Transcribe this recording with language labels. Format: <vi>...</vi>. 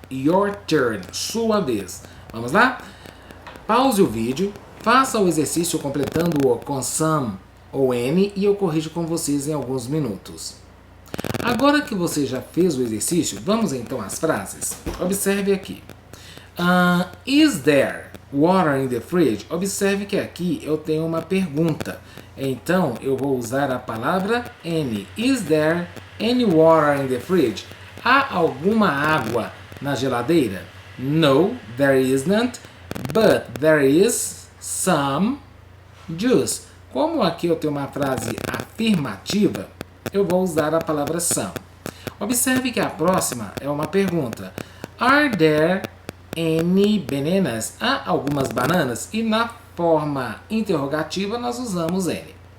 <en>Your turn,</en> <pt>sua vez. Vamos lá? Pause o vídeo, faça o exercício completando-o com some ou any e eu corrijo com vocês em alguns minutos. Agora que você já fez o exercício, vamos então às frases. Observe aqui.</pt> <en>Is there water in the fridge?</en> <pt>Observe que aqui eu tenho uma pergunta. Então eu vou usar a palavra any.</pt> <en>Is there any water in the fridge?</en> <pt>Há alguma água na geladeira?</pt> <en>No, there isn't, but there is some juice.</en> <pt>Como aqui eu tenho uma frase afirmativa, eu vou usar a palavra some. Observe que a próxima é uma pergunta.</pt> <en>Are there any bananas?</en> <pt>Há algumas bananas? E na forma interrogativa nós usamos any.</pt>